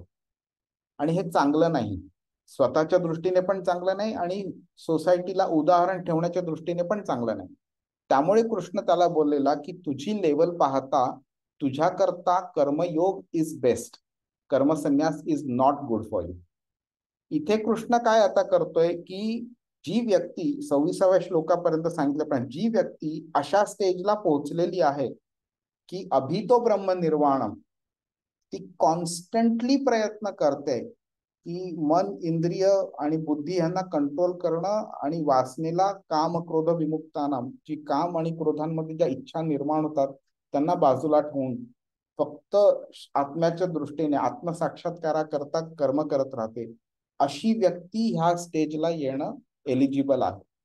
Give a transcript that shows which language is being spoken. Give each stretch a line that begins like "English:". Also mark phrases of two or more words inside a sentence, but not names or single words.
Marathi: आणि हे चांगलं नाही, स्वतःच्या दृष्टीने पण चांगलं नाही आणि सोसायटीला उदाहरण ठेवण्याच्या दृष्टीने पण चांगलं नाही. त्यामुळे कृष्ण त्याला बोललेला की तुझी लेवल पाहता तुझ्याकरता कर्मयोग
English: is best,
Marathi: कर्मसन्यास
English: is not good for you.
Marathi: इथे कृष्ण काय आता करतोय की जी व्यक्ती 26व्या श्लोकापर्यंत सांगितल्याप्रमाणे जी व्यक्ती अशा स्टेजला पोहोचलेली आहे की
Sanskrit: अभितो ब्रह्म निर्वाणम,
Marathi: ती कॉन्स्टंटली प्रयत्न करते की मन, इंद्रिय आणि बुद्धी यांना कंट्रोल करणं आणि वासनेला
Sanskrit: काम क्रोध विमुक्तानाम,
Marathi: जी काम आणि क्रोधांमध्ये ज्या इच्छा निर्माण होतात त्यांना बाजूला ठेवून फक्त आत्म्याच्या दृष्टीने आत्मसाक्षात्काराकरता कर्म करत राहते, अशी व्यक्ती ह्या स्टेजला येणं एलिजिबल आहे.